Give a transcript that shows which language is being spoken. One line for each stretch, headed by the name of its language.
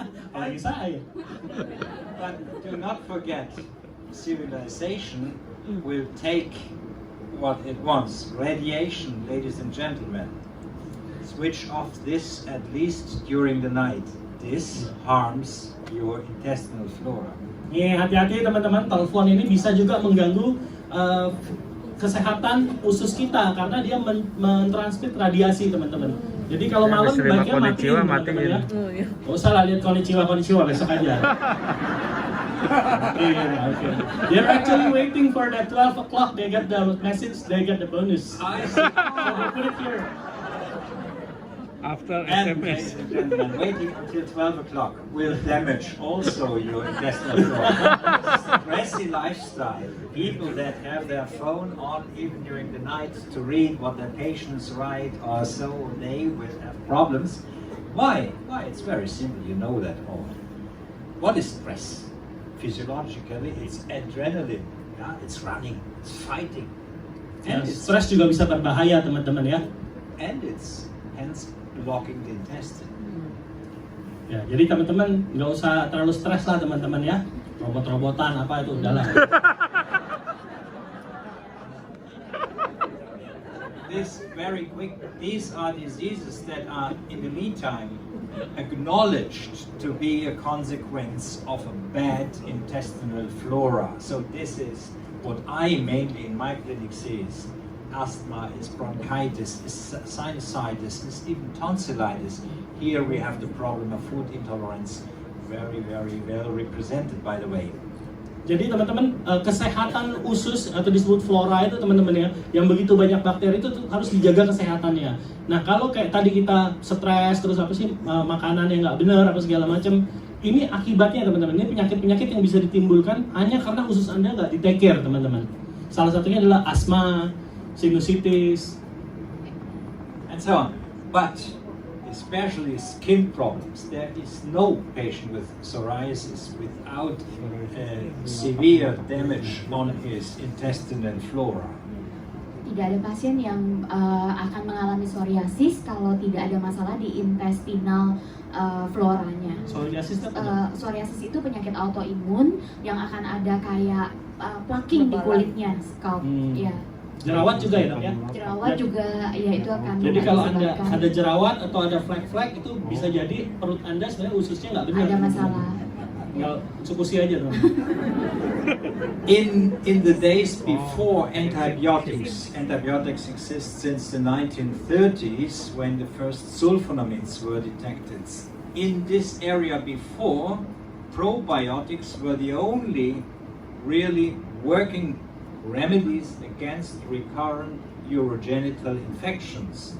Indonesian: Apalagi saya.
English: But do not forget, civilization will take what it wants. Radiation, ladies and gentlemen. Switch off this at least during the night. This harms your intestinal flora.
Indonesian: Hati-hati teman-teman, telepon ini bisa juga mengganggu kesehatan usus kita karena dia mentransmit radiasi teman-teman. Jadi kalau malam baiknya matiin teman-teman ya. Gak usah lah lihat konnichiwa besok aja.
English: Okay. They're actually waiting for that 12 o'clock. They get the message, they get the bonus. I see. So they put it here. After And, ladies and gentlemen, waiting until 12 o'clock will damage also your intestinal flora. Stressy lifestyle. People that have their phone on even during the night to read what their patients write or so, they will have problems. Why? It's very simple, you know that all. What is stress? Physiologically, it's adrenaline. Yeah? It's running, it's fighting. And it's
Indonesian: Stres juga bisa berbahaya teman-teman ya.
English: And it's hence blocking the intestine.
Indonesian: Ya, jadi teman-teman nggak usah terlalu stres lah teman-teman ya. Robot-robotan apa itu udahlah.
English: This very quick. These are diseases that are in the meantime acknowledged to be a consequence of a bad intestinal flora. So this is what I mainly in my clinic see is asthma, is bronchitis, is sinusitis, is even tonsillitis. Here we have the problem of food intolerance, very, very well represented by the way.
Indonesian: Jadi teman-teman, kesehatan usus atau disebut flora itu teman-teman ya, yang begitu banyak bakteri itu tuh harus dijaga kesehatannya. Nah kalau kayak tadi kita stres terus apa sih makanan yang nggak benar apa segala macam, ini akibatnya teman-teman, ini penyakit-penyakit yang bisa ditimbulkan hanya karena usus Anda nggak di-
English: take care
Indonesian: teman-teman. Salah satunya adalah asma, sinusitis,
English: and so on. But especially skin problems, there is no patient with psoriasis without severe damage on his intestinal flora.
Indonesian: Tidak ada pasien yang akan mengalami psoriasis kalau tidak ada masalah di intestinal floranya. Psoriasis itu penyakit autoimun yang akan ada kayak plaking di kulitnya, scalp. Ya. Jerawat juga ya dok ya? Jerawat juga ya itu akan. Jadi kalau Anda ada jerawat atau ada flek-flek itu bisa jadi perut Anda sebenarnya ususnya nggak benar. Ada masalah. Tinggal Utsukushhii aja dong.
English: In the days before antibiotics exist since the 1930s when the first sulfonamides were detected. In this area before, probiotics were the only really working remedies against recurrent urogenital infections.